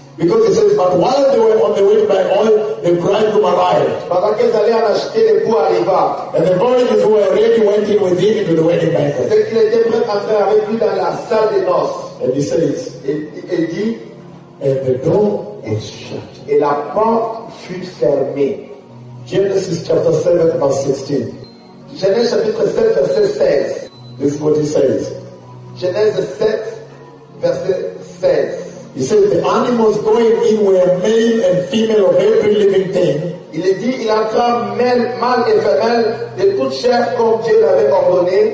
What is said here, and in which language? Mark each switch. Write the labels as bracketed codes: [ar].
[en] Because it says, but while they were on the way to buy oil, the bridegroom arrived. [fr] Pendant qu'ils allaient en acheter, l'époux arriva. [en] And the virgins who were ready went in with him into the wedding banquet. [fr] C'est qu'il était prêt à entrer avec lui dans la salle des noces. [en] And he says, [fr] et dit, [en] and the door was shut. [fr] Et la porte fut fermée. [en] Genesis chapter 7, verse 16. [fr] Genèse chapitre 7, verset 16. [en] This is what he says. [fr] Genèse 7, verset 16. [en] He says the animals going in were male and female of every living thing. [fr] Il est dit, il entra mâle et femelle de toute chair comme Dieu l'avait ordonné.